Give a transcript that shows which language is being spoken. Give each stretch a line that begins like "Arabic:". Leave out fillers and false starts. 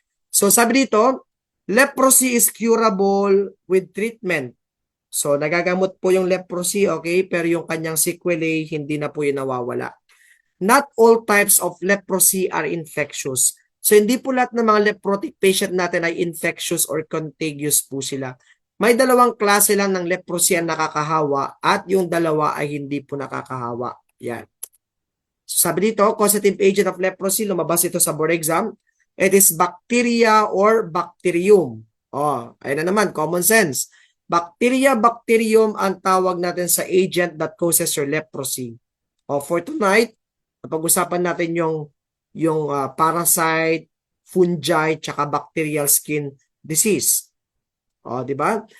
English: So,
Filipino: sabi dito,
English: leprosy is curable with treatment.
Filipino: So, nagagamot po yung leprosy, okay? Pero yung kanyang sequelae, hindi na po yun nawawala.
English: Not all types of leprosy are infectious.
Filipino: So, hindi po lahat ng mga leprotic patient natin ay infectious or contagious po sila. May dalawang klase lang ng leprosy ang nakakahawa at yung dalawa ay hindi po nakakahawa. Yan. So, sabi dito,
English: causative agent of leprosy,
Filipino: lumabas ito sa board exam.
English: It is bacteria or bacterium.
Filipino: Ayun na naman,
English: common sense. Bacteria, bacterium
Filipino: ang tawag natin sa
English: agent that causes your leprosy. For tonight,
Filipino: napag-usapan natin yung parasite, fungi, tsaka bacterial skin disease. Di ba?